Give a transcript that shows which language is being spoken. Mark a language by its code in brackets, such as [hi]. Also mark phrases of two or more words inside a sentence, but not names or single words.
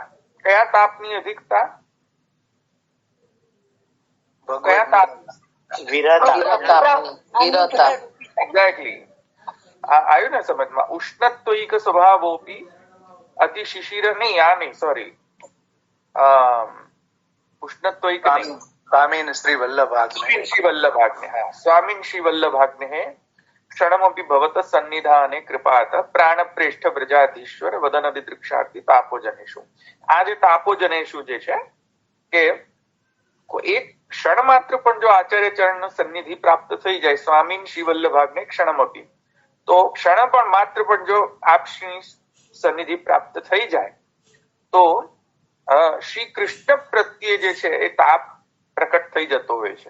[gu] કયા તાપની અધિકતા? એક્ઝેક્ટલી આવ્યું ને સમજમાં. [sa] उष्णत्वैक स्वभावोपी अति शिशिर [gu] નહીં, આ નહીં, સોરી, ઉષ્ણત્વૈક નહીં, [sa] स्वामीन श्री वल्लभाग्ने स्वामीन श्री वल्लभाग्ने क्षणमपि भवत सन्निधाने कृपात प्राणप्रेष्ठ व्रजाधीश्वर वदन दिदृक्षार्थी तापोजनेषु. [gu] આ જે તાપોજનેષુ જે છે કે એક ક્ષણ માત્ર પણ જો આચાર્ય ચરણ સન્નિધિ પ્રાપ્ત થઈ જાય, [sa] स्वामीन श्री वल्लभाग्ने क्षणमपी, [gu] તો ક્ષણ પણ માત્ર પણ જો આપની સન્નિધિ પ્રાપ્ત થઈ જાય તો શ્રી કૃષ્ણ પ્રત્યે જે છે એ તાપ પ્રકટ થઈ જતો હોય છે.